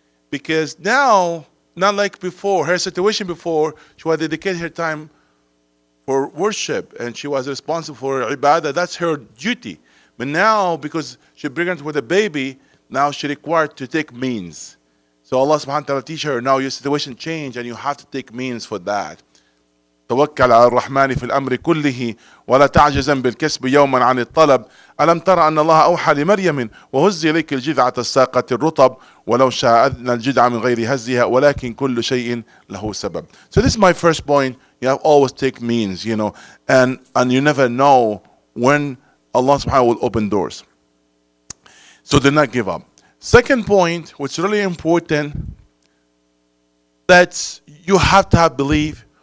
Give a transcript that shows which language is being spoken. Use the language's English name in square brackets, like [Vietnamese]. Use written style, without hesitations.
[English] Because now, not like before, her situation before, she was dedicated her time for worship and she was responsible for ibadah. That's her duty. But now, because she's pregnant with a baby, now she's required to take means. So Allah subhanahu wa ta'ala teach her, now your situation changed and you have to take means for that. [Arabic] توكل على الرحمن في الأمر كله ولا تعجزا بالكسب يوما عن الطلب ألم ترى أن الله أوحى لمريم وهزي إليك الجذعة الساقة الرطب ولو شاء أدنى الجذع من غير هزها ولكن كل شيء له سبب. [English] So this is my first point. You have always take means, and you never know when Allah subhanahu wa ta'ala will open doors. So do not give up. Second point, which is really important, that you have to have belief.